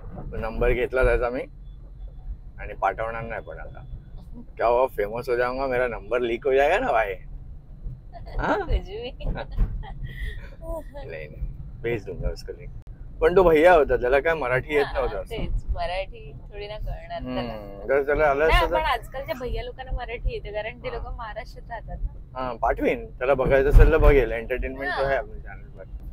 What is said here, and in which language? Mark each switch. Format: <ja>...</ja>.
<mr>तो नंबर घेतला त्याचा मी आणि पाठवणार नाही. पण आता</mr> <hi>क्या हुआ, फेमस हो जाऊंगा, मेरा नंबर लीक हो जाएगा ना भाई. हाँ नहीं भेज दूंगा उसको लिंक.</hi> <mr>पण तो भैया होता, त्याला काय मराठी येत नव्हतं. तेच मराठी थोडी ना कळणार त्याला. जर त्याला आलं नाही, असतं पण आजकालच्या भैया लोकांना मराठी येते कारण ते लोक महाराष्ट्रात राहतात ना. हा पाठवीन. त्याला बघायचं असेल तर बघेल. एंटरटेनमेंट तो आहे आपल्या चॅनलवर.</mr>